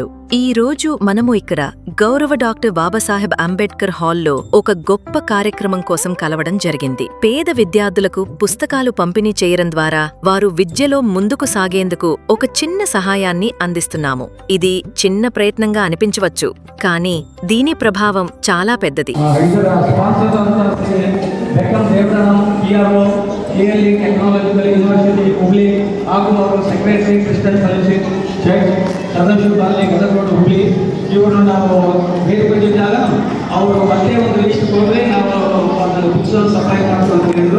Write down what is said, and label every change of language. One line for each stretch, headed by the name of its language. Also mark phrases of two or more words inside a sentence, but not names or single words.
Telugu: ఈ రోజు మనము ఇక్కడ గౌరవ డాక్టర్ బాబాసాహెబ్ అంబేద్కర్ హాల్లో ఒక గొప్ప కార్యక్రమం కోసం కలవడం జరిగింది. పేద విద్యార్థులకు పుస్తకాలు పంపిణీ చేయడం ద్వారా వారు విద్యలో ముందుకు సాగేందుకు ఒక చిన్న సహాయాన్ని అందిస్తున్నాము. ఇది చిన్న ప్రయత్నంగా అనిపించవచ్చు, కానీ దీని ప్రభావం చాలా పెద్దది.
Kannada: ಟೆಕ್ನಾಲಜಿಕಲ್ ಯೂನಿವರ್ಸಿಟಿ ಹುಬ್ಳಿ ಹಾಗೂ ಅವರು ಸೆಕ್ರೆಟರಿ ಕ್ರಿಸ್ಟನ್ ಫೆಲೋಶಿಪ್ ಚರ್ಚ್ ಸದಸ್ಯರು ಕಾಲನಿ ಗದಗ ರೋಡ್ ಹುಬ್ಳಿ ಇವರು ನಾವು ಭೇಟಿ ಬಂದಿದ್ದಾಗ ಅವರು ಮತ್ತೆ ಒಂದು ಲಿಸ್ಟ್ ಕೊಟ್ಟರೆ ನಾವು ಅದನ್ನು
English: books supply
Kannada: ಮಾಡ್ತೀವಿ ಅಂತ ಹೇಳಿದ್ರು.